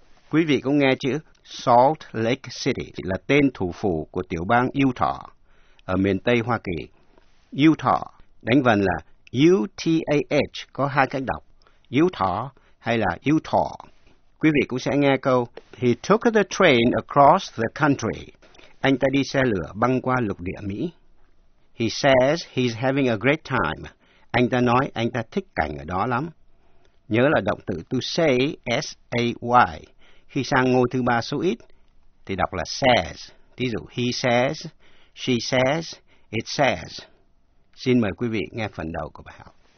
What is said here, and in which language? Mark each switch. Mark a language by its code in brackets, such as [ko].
[vi] Quý vị cũng nghe chữ Salt Lake City là tên thủ phủ của tiểu bang Utah ở miền Tây Hoa Kỳ. Utah, đánh vần là U-T-A-H, có hai cách đọc, Utah hay là Utah. Quý vị cũng sẽ nghe câu [en] He took the train across the country. [vi] Anh ta đi xe lửa băng qua lục địa Mỹ. [en] He says he's having a great time. [vi] Anh ta nói anh ta thích cảnh ở đó lắm. Nhớ là động từ to say, S-A-Y. Khi sang ngôi thứ ba số ít, thì đọc là says. Ví dụ, [en] he says, she says, it says. [vi] Xin mời quý vị nghe phần đầu của bài học.